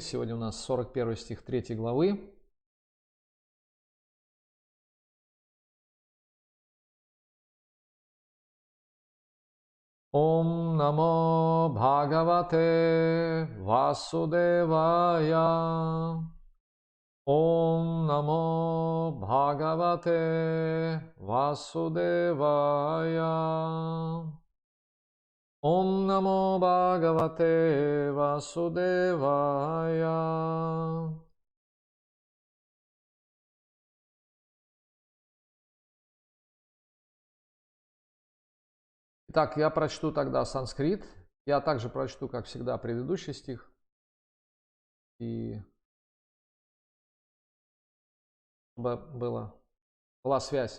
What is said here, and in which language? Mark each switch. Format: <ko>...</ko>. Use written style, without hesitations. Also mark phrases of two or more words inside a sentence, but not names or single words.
<ru>Сегодня у нас 41 стих 3 главы.</ru> <sa>ॐ नमो भगवते वासुदेवाय. ॐ नमो भगवते वासुदेवाय. ॐ नमो भगवते वासुदेवाय.</sa> <ru>Итак, я прочту тогда санскрит. Я также прочту, как всегда, предыдущий стих. И чтобы была связь.</ru>